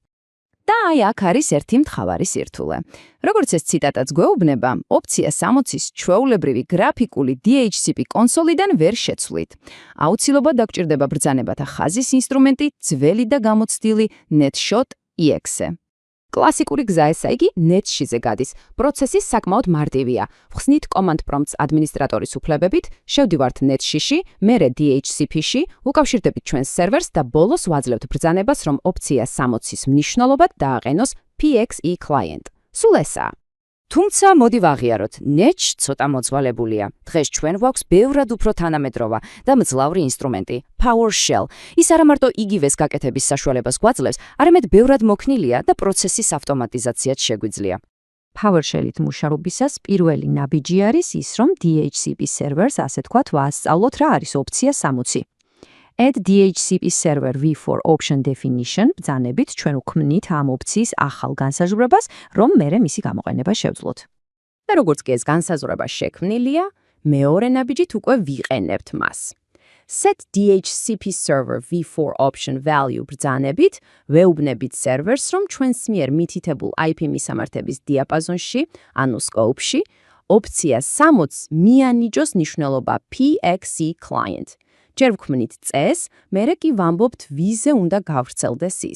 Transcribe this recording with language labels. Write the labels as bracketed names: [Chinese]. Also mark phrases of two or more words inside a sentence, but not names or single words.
[Georgian] და აი აქ არის ერთი მთხევარი სირთულე. როგორც ეს ციტატაც გვეუბნება, ოფცია 60-ის ჩვეულებრივი გრაფიკული DHCP კონსოლიდან ვერ შეცვლით. აუცილებლად დაგჭირდება ბრძანებათა ხაზის ინსტრუმენტი, ძველი და გამოცდილი NetShot EXE. კლასიკური გზა ესა იგი NetShot-ზე გადის. პროცესი საკმაოდ მარტივია. ვხსნით [English] command prompts [Georgian] ადმინისტრატორის უფლებებით, შევდივართ NetShot-ში, მერე DHCP-ში, უკავშირდებით ჩვენს სერვერს და ბოლოს ვაძლევთ ბრძანებას, რომ ოფცია 60-ის მნიშვნელობად დააყენოს [English] PXE client. [Georgian] სულ ესაა. თუმცა მოდი ვაღიაროთ, NetShot ცოტა მოძვალებულია. დღეს ჩვენ გვაქვს ბევრად უფრო თანამედროვე და მძლავრი ინსტრუმენტი, PowerShell. ის არა მარტო იგივეს გაკეთების საშუალებას გვაძლევს, არამედ ბევრად მოქნილია და პროცესის ავტომატიზაციაც შეგვიძლია. PowerShell-ით მუშაობისას პირველი ნაბიჯი არის ის, რომ DHCP სერვერს, ასე თქვათ, ვაასწავლოთ რა არის ოფცია 60. [English] Add DHCP server v4 option definition [Georgian] ბრძანებით ჩვენ ვქმნით ამ ოფციის ახალ განსაზღვრებას, რომ მერე მისი გამოყენება შევძლოთ. და როგორც კი ეს განსაზღვრება შექმნილია, მეორე ნაბიჯით უკვე ვიყენებთ მას. [English] Set DHCP server v4 option value [Georgian] ბრძანებით ვეუბნებით სერვერს, რომ ჩვენს მიერ მითითებულ IP მისამართების დიაპაზონში, ანუ scope-ში, ოფცია 60 მიანიჭოს ნიშნულობა [English] PXE client. [Georgian] ჯერ ვქმნით წეს, მერე კი ვამბობთ ვიზე უნდა გავრცელდეს ის.